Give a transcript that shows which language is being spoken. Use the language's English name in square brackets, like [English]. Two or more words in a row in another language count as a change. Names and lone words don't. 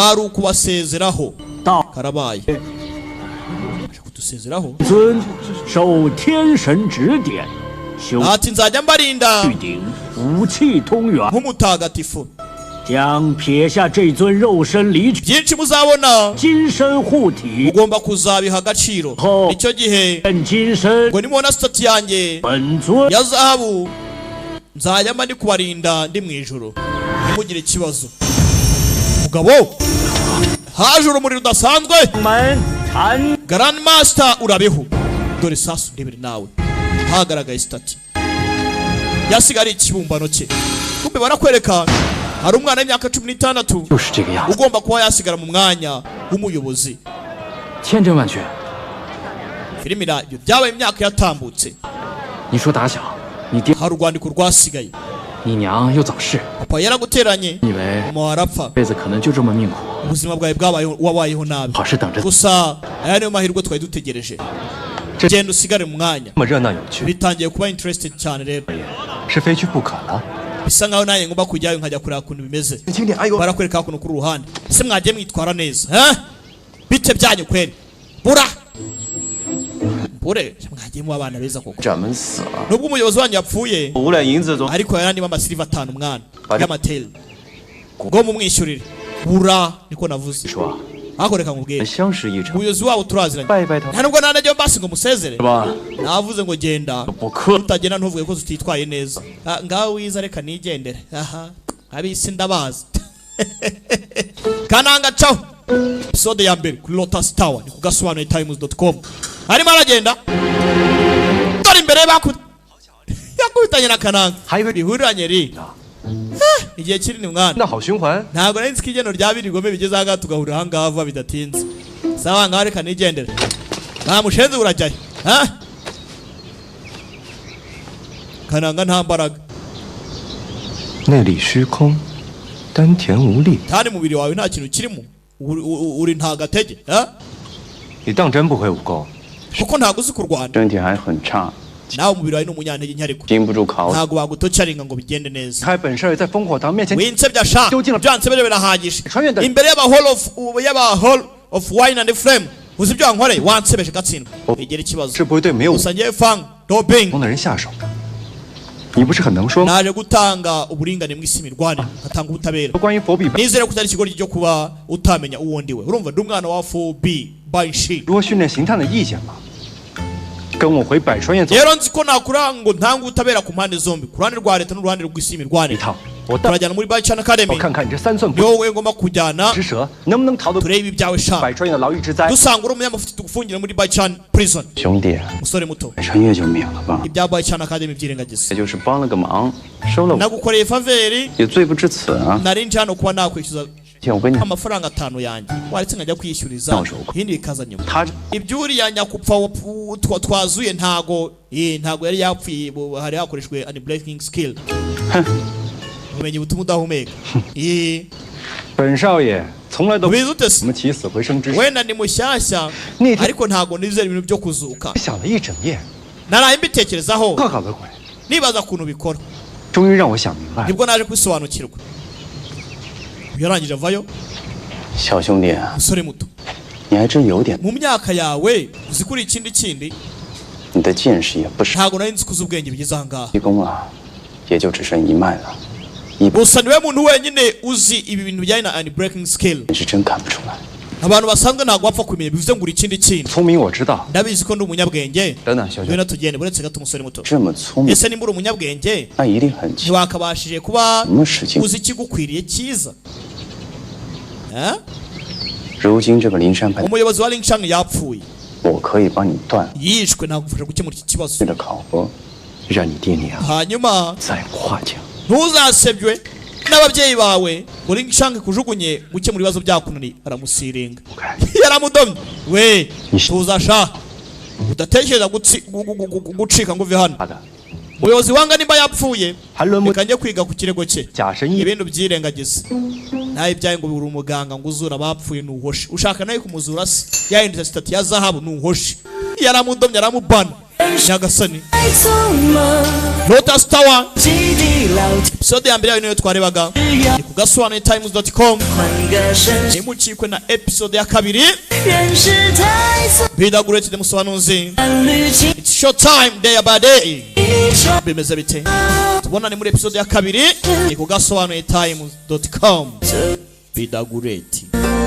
[Kinyarwanda] kwari ukubasezeraho [Chinese] 道 [Kinyarwanda] karabaye Aje kudusezeraho [Chinese] 尊，受天神指点，修 [Kinyarwanda] ati nzajya mbarinda [Chinese] 玉鼎，武气通元， [Kinyarwanda] nk'umutagatifu [Chinese] 将撇下这尊肉身离去， [Kinyarwanda] byinshi muzabona [Chinese] 金身护体， [Kinyarwanda] ugomba kuzabiha agaciro Ho. icyo gihe [Chinese] 愿金身 [Kinyarwanda] ngo nimubona sitati yanjye [Chinese] 本尊 [Kinyarwanda] ya zahabu nzajya mba ndi kubarinda ndi mu ijoro ntimugire ikibazo mugabo haje urumuri rudasanzwe [Chinese] 门禅 [English] Grand Master [Kinyarwanda] urabeho dore sasu ndebere nawe hagaragaye sitati yasigara ikibumbano cye kumbe barakwereka hari umwana w'imyaka 16 [Chinese] 就是这个样子， [Kinyarwanda] ugomba kuba yasigara mu mwanya w'umuyobozi [Chinese] 千真万确。 [Kinyarwanda] filimi ibyo byabaye imyaka yatambutse [Chinese] 你说打小，你爹、 [Kinyarwanda] hari urwandiko rwasigaye [Chinese] 你娘又早逝， [Kinyarwanda] papa yaraguteranye [Chinese] 以为 [Kinyarwanda] mama warapfa [Chinese] 这辈子可能就这么命苦， [Kinyarwanda] ubuzima bwawe wabayeho nabi [Chinese] 好事等着。 [Kinyarwanda] gusa aya niyo mahirwe twari dutegereje genda usigare mu mwanya [Chinese] 这么热闹有趣， [Kinyarwanda] bitangiye kuba interested cyane rero [Chinese] 是非去不可了。 [Kinyarwanda] bisa nkaho nanjye ngomba kujyayo nkajya kureba ukuntu bimeze barakwereka hakuno kuri uruhande ese mwagiye mwitwara neza bite byanyu kweri bura bure mwagiye mu abana beza koko [Chinese] 掌门死了， [Kinyarwanda] nubwo umuyobozi wanyu yapfuye [Chinese] 5 两银子总 [Kinyarwanda] ariko yarandimo amasiliva 5 mwana y'amateli ngo mumwishyurire bura niko navuze [Chinese] 说 [Kinyarwanda] ariko reka nkubwire [Chinese] 相识一场， [Kinyarwanda] umuyobozi wabo turaziranye [Chinese] 拜一拜他， [Kinyarwanda] nta nubwo nanajyayo mbasi ngo musezere [Chinese] 是吧？ [Kinyarwanda] navuze ngo genda [Chinese] 不客 [Kinyarwanda] utagenda ntuvuge ko tutitwaye neza ngaho wiza reka nigendere aha abisi ndabazi kananga caho episode ya mbere kuri Lotus Tower ni kugasobanuye times.com arimo aragenda dore imbere yakubitanye na kananga bihuriranye ri igihe kinini mwana [Chinese] 那好循环， [Kinyarwanda] ntabwo nari nzi ko igeno rya biri gome bigeze aha tugahurira aha ngaha vuba bidatinze sawa ngaho reka nigendere ntamushenze urajyayo kananga nta mbaraga [Chinese] 内里虚空，丹田无力。 [Kinyarwanda] kandi mubiri wawe nta kintu kirimo uri nta gatege [Chinese] 你当真不会武功？ [Kinyarwanda] kuko ntabwo uzi kurwana [Chinese] 身体还很差， [Kinyarwanda] nawe umubiri wawe ni umunyantege nke ariko [Chinese] 经不住考。 [Kinyarwanda] ntabwo bagutocaringa ngo bigende neza [Chinese] 开本事在烽火堂面前 [Kinyarwanda] winsebya sha [Chinese] 究竟了 [Kinyarwanda] byansebye birahagije [Chinese] 穿越的 [Kinyarwanda] imbere y'aba [English] hall of wine and flame [Kinyarwanda] uzi ibyo wankoreye wansebeje gatsindwa wegera ikibazo [Chinese] 是不会对没有武 [Kinyarwanda] gusa ngewe fang dobing [Chinese] 功的人下手。你不是很能说吗？ [Kinyarwanda] naje gutanga uburingane mu isi mirwanire ngatanga ubutabera [Chinese] 关于佛比， [Kinyarwanda] nizere ko utari ikigoryi cyo kuba utamenya uwo ndiwe urumva ndi umwana wa 4B Banshee [Chinese] 如何训练刑探的意见吗？跟我回百川院走 [Kinyarwanda] rero nzi ko nakura ngo ntange ubutabera ku mpande zombi ku ruhande rwa leta n'uruhande rw'isi mirwanire turajyana muri Baichan Academy [Chinese] 我看看你这3寸不 [Kinyarwanda] wowe ngomba kujyana [Chinese] 之蛇能不能逃得 [Kinyarwanda] turebe ibyawe sha [Chinese] 百川的牢狱之灾。 [Kinyarwanda] dusanga uri umunyamafuti tugufungira muri Baichan prison [Chinese] 兄弟， [Kinyarwanda] musore muto [Chinese] 穿越就免了吧， [Kinyarwanda] ibya Baichan Academy byirengagiza [Chinese] 也就是帮了个忙，收了我 [Kinyarwanda] nagukoreye faveri [Chinese] 也罪不至此啊。 [Kinyarwanda] nari nje hano kuba nakwishyuza [Chinese] 天，我跟你， [Kinyarwanda] amafaranga 5 yanjye waretse nkajya kwishyuriza Ntanshoboka. ibindi bikaza nyuma [Chinese] 他 [Kinyarwanda] ibyuriya nyakupfa twazuye ntago ntago yari yapfuye hari hakoreshwe [English] an breaking skill [Kinyarwanda] ubumenyi butuma udahumeka [Chinese] 本少爷从来都 [Kinyarwanda] ubizi ute [Chinese] 什么起死回生之事， [Kinyarwanda] wenda ni mushyashya ariko ntago nizera ibintu byo kuzuka [Chinese] 想了一整夜， [Kinyarwanda] naraye mbitekerezaho [Chinese] 可搞个鬼！ [Kinyarwanda] nibaza ukuntu bikora [Chinese] 终于让我想明白了。 [Kinyarwanda] nibwo naje kwisobanukirwa yarangije avayo [Chinese] 小兄弟啊， [Kinyarwanda] musore muto [Chinese] 你还真有点， [Kinyarwanda] mu myaka yawe uzi kuri ikindi [Chinese] 你的见识也不少， [Kinyarwanda] ntago nari nzi kuzi ubwenge bigeze aha ngaha [Chinese] 提供啊，也就只剩一脉了， [Kinyarwanda] gusa niwe muntu wenyine uzi ibi bintu bijyanye na [English] an breaking skill [Chinese] 你是真看不出来。 [Kinyarwanda] abantu basanzwe ntago bapfa kumenya bivuze ngo uri ikindi kintu [Chinese] 聪明我知道， [Kinyarwanda] ndabizi ko ndi umunyabwenge [Chinese] 等等，小兄 [Kinyarwanda] ngwino tugende buretse gato umusore muto [Chinese] 这么聪明， [Kinyarwanda] ese nimba uri umunyabwenge [Chinese] 那一定很强。 [Kinyarwanda] ntiwakabashije kuba [Chinese] 什么事情？ [Kinyarwanda] uzi ikigukwiriye cyiza Eh? [Chinese] 如今这个灵山派， [Kinyarwanda] umuyobozi wa Lingshan yapfuye [Chinese] 我可以帮你断 [Kinyarwanda] yishwe nagufasha gukemura iki kibazo [Chinese] 你的考核，让你爹娘 [Kinyarwanda] hanyuma [Chinese] 再夸奖。 [Kinyarwanda] ntuzasebywe n'ababyeyi bawe ngo Lingshan kujugunye gukemura ibibazo byakunani aramusiringa yaramudomye we tuzasha udatekereza gucika ngo uve hano umuyobozi wanga nimba yapfuye reka njye kwiga ku kirego cye ibintu byirengagiza nawe ibyaye ngo uri umuganga ngo uzura abapfuye nuhoshe ushaka nawe kumuzura se yahindutse sitati ya zahabu nuhoshe yaramudomye aramubana nyagasani Lotus Tower episode ya mbere yayo niyo twarebaga ni ku gasobanuye-times.com ntimucikwe na episode ya kabiri bidaguretse musobanuzi [English] it's short time day by day [Kinyarwanda] bimeze bite tubona ni muri episode ya kabiri ni ku gasobanuye-times.com bidaguretse